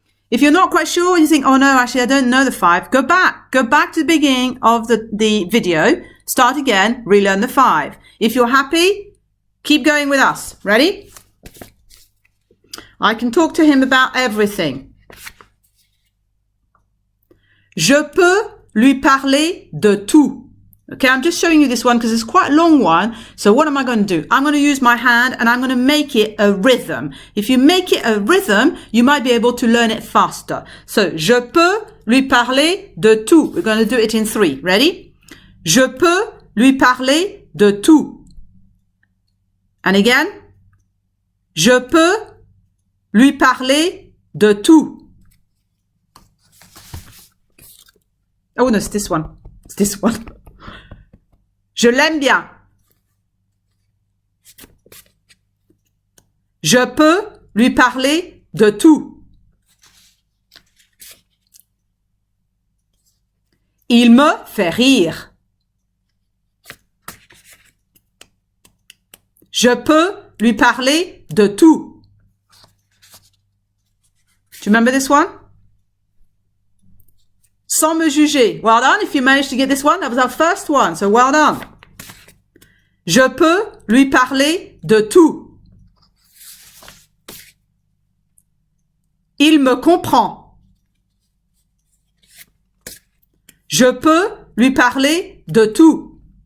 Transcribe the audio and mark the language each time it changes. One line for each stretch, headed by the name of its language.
English: If you're not quite sure, you think, oh no, actually I don't know the 5, go back. Go back to the beginning of the video. Start again, relearn the 5. If you're happy, keep going with us. Ready? I can talk to him about everything.
French: Je peux lui parler de tout.
English: Okay, I'm just showing you this one because it's quite a long one. So what am I going to do? I'm going to use my hand and I'm going to make it a rhythm. If you make it a rhythm, you might be able to learn it faster. So,
French: je peux lui parler de tout.
English: We're going to do it in 3. Ready?
French: Je peux lui parler de tout.
English: And again.
French: Je peux lui parler de tout.
English: Oh no, it's this one. It's this one.
French: Je l'aime bien. Je peux lui parler de tout. Il me fait rire. Je peux lui parler de tout.
English: Do you remember this one?
French: Sans me juger.
English: Well done. If you managed to get this one, that was our first one. So well done.
French: Je peux lui parler de tout. Il me comprend. Je peux lui parler de tout.